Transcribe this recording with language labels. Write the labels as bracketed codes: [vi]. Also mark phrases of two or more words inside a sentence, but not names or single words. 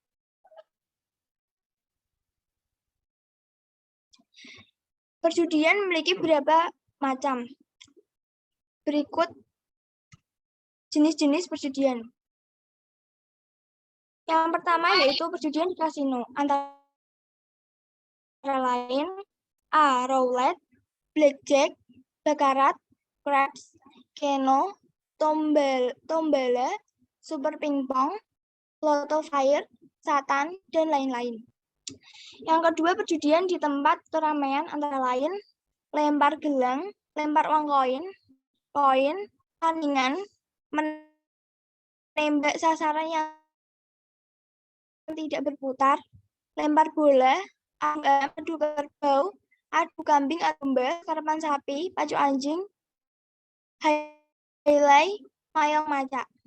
[id] Perjudian memiliki beberapa macam. Berikut jenis-jenis perjudian. Yang pertama yaitu perjudian di kasino. Antara lain A. Roulette, blackjack, baccarat, craps, keno, tombala, super pingpong, lotto fire, satan, dan lain-lain. Yang kedua, perjudian di tempat keramaian antara lain lempar gelang, lempar uang koin, tandingan, menembak sasaran yang tidak berputar, lempar bola, adu kerbau, adu kambing atau domba, karapan sapi, pacu anjing, highlight, mayang maca.